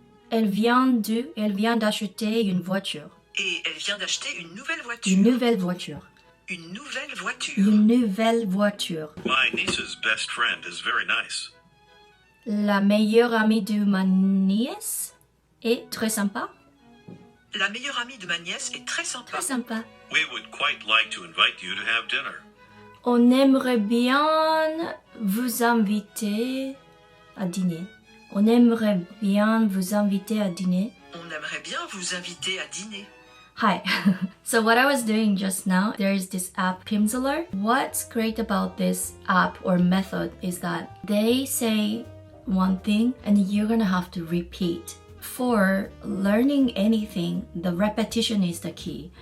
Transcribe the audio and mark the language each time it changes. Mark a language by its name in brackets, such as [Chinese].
[French] Elle vient d'acheter une voiture. Et elle vient d'acheter une nouvelle voiture. Une nouvelle voiture. Une nouvelle voiture. Une nouvelle voiture. [English] My niece's best friend is very nice. [French] La meilleure amie de ma nièce est très sympa.La meilleure amie de ma nièce est très sympa. Très sympa. [English] We would quite like to invite you to have dinner. [French] On aimerait bien vous inviter à dîner. On aimerait bien vous inviter à dîner. On aimerait bien vous inviter à dîner. [English] Hi. So what I was doing just now, there is this app Pimsleur. What's great about this app or method is that they say one thing and you're gonna have to repeat.For learning anything, the repetition is the key.